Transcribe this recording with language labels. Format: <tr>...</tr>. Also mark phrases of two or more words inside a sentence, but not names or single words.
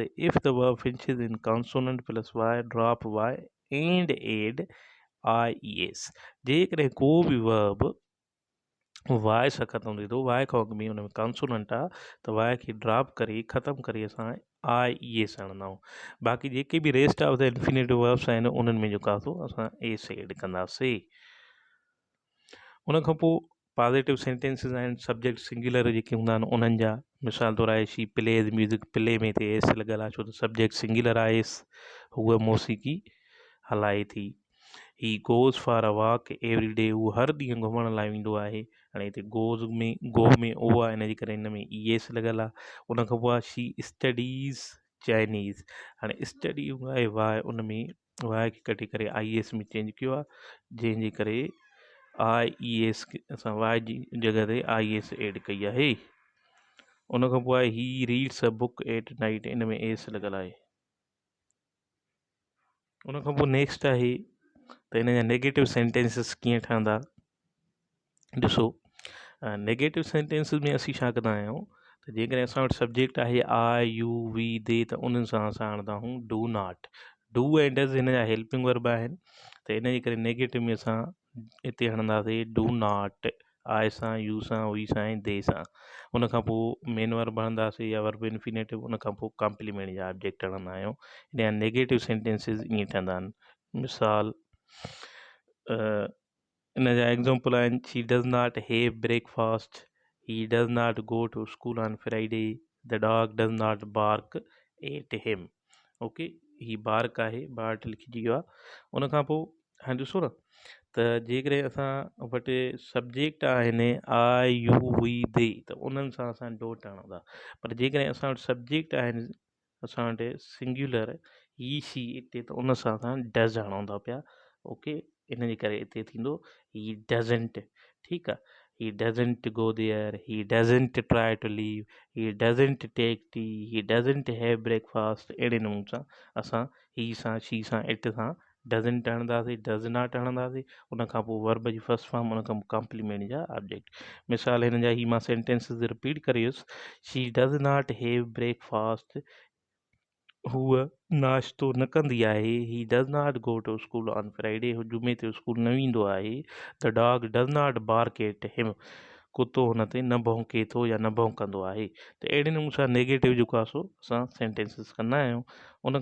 <en>If the verb finishes in consonant plus Y drop Y and add I E S.</en> <sd>जेकॾहिं को बि वर्ब वाई सां ख़तमु थिए थो, वाई खां अॻु में हुन में कॉन्सोनेंट आहे त वाई खे ड्रॉप करे ख़तमु करे असां</sd> <en>I E S</en> <sd>हणंदा आहियूं। बाक़ी जेके बि</sd> <en>rest of the infinitive verbs</en> <sd>आहिनि उन्हनि में जेको आहे सो असां</sd> <en>S add</en> <sd>कंदासीं। उन खां पोइ</sd> <en>positive sentences</en> <sd>आहिनि</sd> <en>subject singular</en> <sd>जेके हूंदा आहिनि उन्हनि जा। मिसाल तौरु आहे</sd> <en>she plays music,</en> <sd>प्ले में ते एस लॻियल आहे छो त</sd> <en>subject singular</en> <sd>आहे एस, हूअ मौसीक़ी हलाए थी।</sd> <en>He goes for a walk every day,</en> <sd>हू हर ॾींहुं घुमण लाइ वेंदो आहे। हाणे हिते गोज़ में गो में ओ आहे, हिन जे करे हिन में</sd> <en>E S</en> <sd>लॻियल आहे। उन खां पोइ आहे</sd> <en>she studies Chinese.</en> <sd>हाणे स्टडी आहे वाई, उन में वाई खे कटे करे</sd> <en>I S</en> <sd>में चेंज कयो आहे, जंहिंजे करे</sd> <en>I E S</en> <sd>असां वाई जी जॻह ते</sd> <en>I S add</en> <sd>कई आहे। उन खां पोइ आहे</sd> <en>he reads a book at night,</en> <sd>इन में एस लॻियल आहे। उन खां पोइ नेक्स्ट आहे त हिन जा</sd> <en>negative sentences</en> <sd>कीअं ठहंदा। ॾिसो,</sd> <en>negative sentences</en> <sd>में असीं छा कंदा आहियूं त जेकॾहिं असां वटि सब्जेक्ट आहे</sd> <en>I you we they</en> <sd>त उन्हनि सां असां आणंदा आहियूं</sd> <en>do not.</en> <sd>डू ऐं डज़ हिन जा</sd> <en>helping verb</en> <sd>आहिनि त इन जे करे नेगेटिव में असां हिते हणंदासीं</sd> <en>do not,</en> <sd>आई सां यू सां वी सां ऐं दे सां। उन खां पोइ</sd> <en>main verb</en> <sd>हणंदासीं या</sd> <en>verb infinitive,</en> <sd>उन खां पोइ कॉम्प्लीमेंट जा ऑब्जेक्ट हणंदा आहियूं। इन जा</sd> <en>negative sentences</en> <sd>ईअं ठहंदा आहिनि। मिसाल इन जा</sd> <en>एग्ज़ाम्पल आहिनि she does not have breakfast, he does not go to school on Friday, the dog does not bark at him.</en> <sd>ओके, ही बार्क आहे, बार्ट लिखिजी वियो आहे। उन खां पोइ हाणे ॾिसो न त जेकॾहिं असां वटि सब्जेक्ट आहिनि</sd> <en>I you we they</en> <sd>त उन्हनि सां असां डोट हणंदा। पर जेकॾहिं असां वटि सब्जेक्ट आहिनि असां वटि</sd> <en>singular he she</en> <sd>हिते, त उन सां असां डज़ हणंदा पिया। ओके, इन जे करे हिते थींदो</sd> <en>he doesn't.</en> <sd>ठीकु आहे,</sd> <en>He doesn't go there, he doesn't try to leave, he doesn't take tea, he doesn't have breakfast.</en> <sd>अहिड़े नमूने सां असां ही सां शी सां इट सां डज़ंट हणंदासीं,</sd> <en>does not</en> <sd>हणंदासीं। उन खां पोइ वर्ब जी</sd> <en>first form,</en> <sd>उन खां पोइ कॉम्प्लीमेंट जा ऑब्जेक्ट। मिसाल हिन जा ही मां</sd> <en>sentences repeat</en> <sd>करे वियुसि।</sd> <en>She does not have breakfast,</en> <sd>हूअ नाश्तो न कंदी आहे।</sd> <en>He does not go to school on Friday,</en> <sd>हू जुमे ते स्कूल न वेंदो आहे।</sd> <en>The dog does not bark at him,</en> <sd>कुतो हुन ते न भौंके थो या न भौंकंदो आहे। त अहिड़े नमूने सां नेगेटिव जेको आहे सो असां सेंटेंसिस कंदा आहियूं। उन</sd>